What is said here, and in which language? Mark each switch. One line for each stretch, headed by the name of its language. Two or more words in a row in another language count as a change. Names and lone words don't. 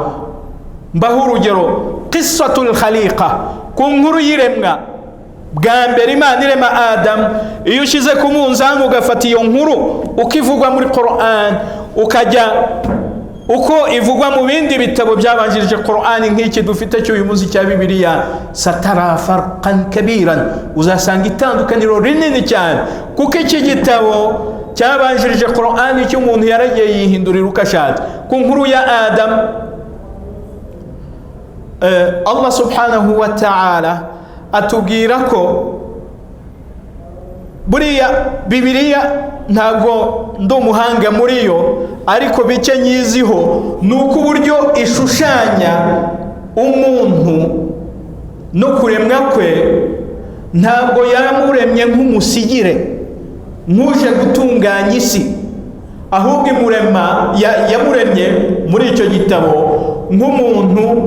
Kinyarwanda: Mbaho urugero,
Arabic: قصة الخليقة,
Kinyarwanda: ku nkuru y'iremwa bwa mbere Imana irema Adam, iyo ushize ku munzani ugafata iyo nkuru ukivugwa muri Qur'an, ukajya uko ivugwa mu bindi bitabo byabanjirije Qur'an nk'iki dufite cy'uyu munsi cya Bibiliya,
Arabic: سترى فرقا كبيرا,
Kinyarwanda: uzasanga itandukaniro rinini cyane, kuko iki gitabo cyabanjirije Qur'an cy'umuntu yaragiye yihindurira uko ashatse. Ku nkuru ya Adam,
Arabic: الله سبحانه وتعالى
Kinyarwanda: atubwira ko buriya Bibiliya ntabwo ndi umuhanga muri yo, ariko bike nyiziho nuko uburyo ishushanya umuntu no kuremwa kwe, ntabwo yamuremye nk'umusigire nk'uje gutunganya isi, ahubwo imurema yamuremye muri icyo gitabo nk'umuntu